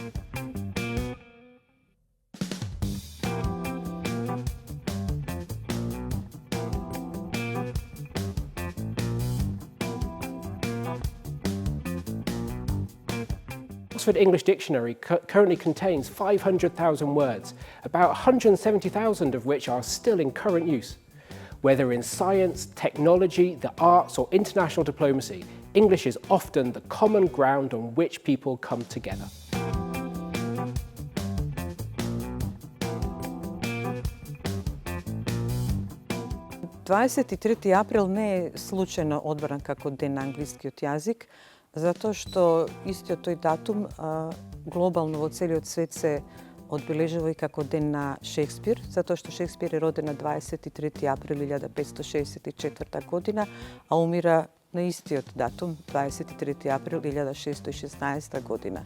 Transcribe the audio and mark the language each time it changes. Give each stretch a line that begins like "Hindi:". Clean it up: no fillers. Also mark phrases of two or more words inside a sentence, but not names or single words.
English: Oxford English Dictionary currently contains 500,000 words, about 170,000 of which are still in current use. Whether in science, technology, the arts or international diplomacy, English is often the common ground on which people come together.
Macedonian: Април не е случајно одбран како ден на англискиот јазик, затоа што истиот тој датум глобално во целиот свет се одбележува и како ден на Шекспир, затоа што Шекспир е роден на 23 април 1564 година, а умира на истиот датум, 23 април 1616 година.